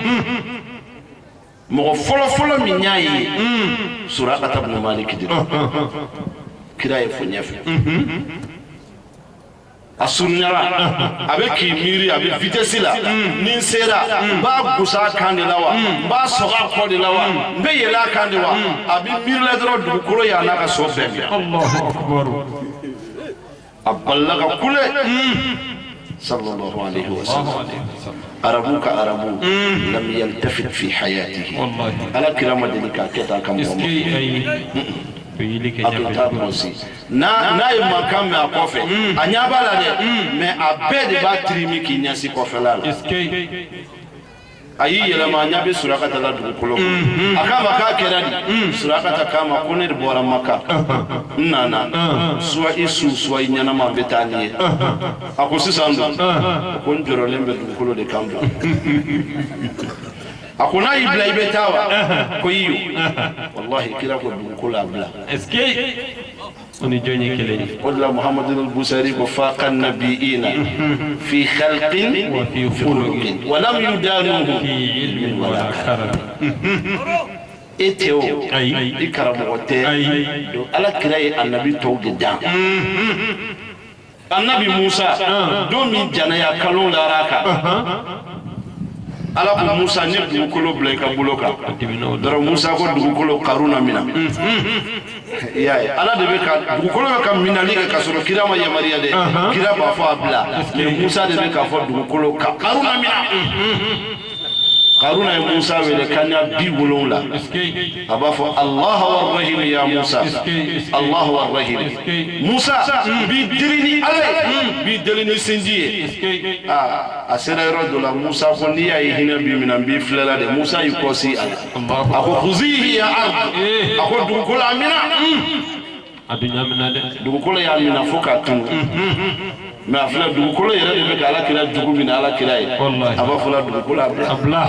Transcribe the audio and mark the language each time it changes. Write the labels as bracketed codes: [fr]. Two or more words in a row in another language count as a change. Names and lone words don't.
[bm] mɔgɔ fɔlɔ min y'a ye Suraka ibn Malik de kira ye fɔ ɲɛfɛ a surunyara a bɛ k'i miiri a bɛ vitesse la ni n sera n b'a gusa a kan de la wa n b'a sɔgɔ a kɔ de la wa n bɛ yɛlɛ a kan de wa a bɛ miiri la dɔrɔn dugukolo y'a n'a ka so bɛɛ minɛ a balila ka kule [ar] صلى الله عليه وسلم [bm] arabu ka arabu [ar] لم يلتفت في حياته [bm] ala kira ma deli k'a kɛ tan ka mɔgɔ ma a tun t'a kɔlɔsi n'a ye mankan mɛn a kɔfɛ a ɲɛ b'a la dɛ mais a bɛɛ de b'a tirimi k'i ɲɛsin kɔfɛla la a y'i yɛlɛma a ɲɛ bɛ Surakata la dugukolo kan a k'a ma k'a kɛra di Surakata k'a ma ko ne de bɔra Maka n nana soit i su soit i ɲɛnama n bɛ taa ni ye a ko sisan dun ko n jɔrɔlen bɛ dugukolo de kan a ko n'a y'i bila i bɛ taa wa ko i yo wallahi kira ko dugukolo a bila [fr] est-ce que on est [bm] jɔn kelen ye o de la [ar] Muhammadu al-Busari ko فاق النبيين في خلق وفي خلق ولم يدانوه في علم ولا كرم [bm] e tɛ o i karamɔgɔ tɛ donc ala kira ye annabi tɔw de dan annabi Musa don min janaya kalon lara kan ala ko Musa ne dugukolo bila i ka bolo kan dɔrɔn Musa ko dugukolo Karuna mina i y'a ye ala de bɛ ka dugukolo bɛ ka minali kɛ ka sɔrɔ kira ma yamaruya dɛ kira b'a fɔ a bila mais Musa de bɛ k'a fɔ dugukolo ka Karuna mina Karuna ye Musa wele kaɲa 70 a b'a fɔ [ar] الله الرحيم يا موسى الله الرحيم [bm] Musa bi deli ni ala ye bi deli ni sinji ye a sera yɔrɔ dɔ la Musa ko n'i y'a ye hinɛ bi minɛ n b'i filɛla de Musa y'i kɔsi a la a ko [ar] خذيه يا أرض [bm] a ko dugukolo a mina a dun y'a minɛ dɛ dugukolo y'a minɛ fo k'a tunu mais a filɛ dugukolo yɛrɛ de bɛ ka ala kira jugu minɛ ala kira ye a b'a fɔ la dugukolo a bila